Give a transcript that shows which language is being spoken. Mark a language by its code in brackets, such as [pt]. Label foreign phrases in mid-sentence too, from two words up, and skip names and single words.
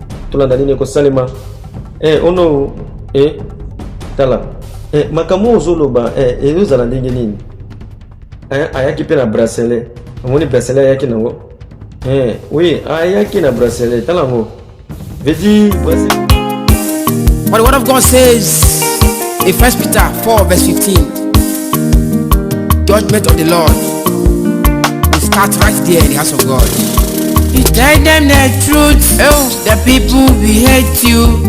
[ln] Tolanda nini ekosalema? Eh, ono, eh, tala. Eh, makambo ozoloba, eh, ezozala ndenge nini? Eh, ayaki pe na bracelet. Omoni bracelet ayaki nango? Eh, oui, ayaki na bracelet. Tala ngo. Vedi bracelet. [en] But the word of God says in First Peter four verse fifteen, "Judgment of the Lord will start right there in the house of God." You tell them the truth, oh, the people will hate you.